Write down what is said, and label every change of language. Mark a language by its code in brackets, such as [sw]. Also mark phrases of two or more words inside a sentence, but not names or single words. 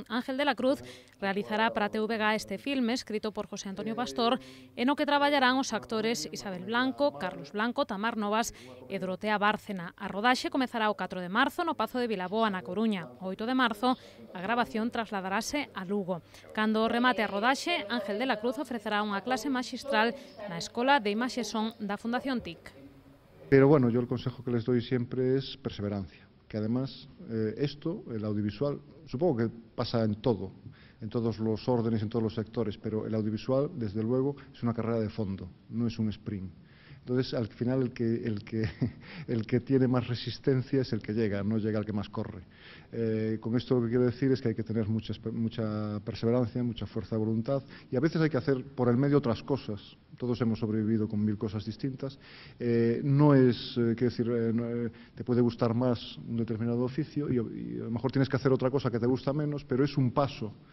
[gl] Ángel de la Cruz realizará para TVG este filme, escrito por José Antonio Pastor, e no que traballarán os actores Isabel Blanco, Carlos Blanco, Tamar Novas e Dorotea Bárcena. A rodaxe comezará o 4 de marzo no Pazo de Vilaboa, na Coruña. O 8 de marzo, a grabación trasladarase a Lugo. Cando remate a rodaxe, Ángel de la Cruz ofrecerá unha clase maxistral na Escola de Imaxe Son da Fundación TIC. [es] Pero bueno, yo el consejo que les doy siempre es perseverancia, que además esto, el audiovisual, supongo que pasa en todo, en todos los órdenes, en todos los sectores, pero el audiovisual, desde luego, es una carrera de fondo, no es un sprint. Entonces, al final, el que tiene más resistencia es el que llega, no llega el que más corre. Con esto lo que quiero decir es que hay que tener mucha perseverancia, mucha fuerza de voluntad, y a veces hay que hacer por el medio otras cosas. Todos hemos sobrevivido con 1000 cosas distintas. No es, quiero decir, te puede gustar más un determinado oficio y a lo mejor tienes que hacer otra cosa que te gusta menos, pero es un paso.